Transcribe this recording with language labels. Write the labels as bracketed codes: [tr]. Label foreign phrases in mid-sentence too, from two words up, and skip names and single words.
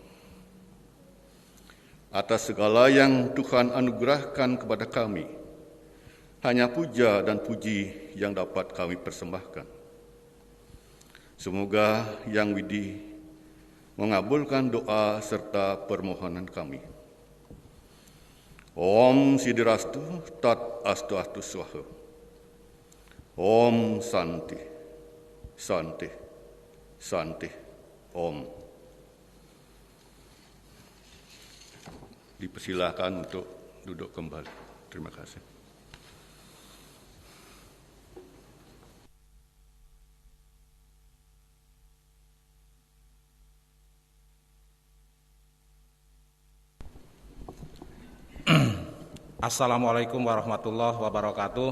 [id] Atas segala yang Tuhan anugerahkan kepada kami, hanya puja dan puji yang dapat kami persembahkan. Semoga Yang Widih mengabulkan doa serta permohonan kami. [sa] Om Sidirastu Tat Astu Astu Swaha. Om Santi, Santi, Santi, Om. [id] Dipersilakan untuk duduk kembali. Terima kasih. [ar] السلام عليكم ورحمة الله وبركاته.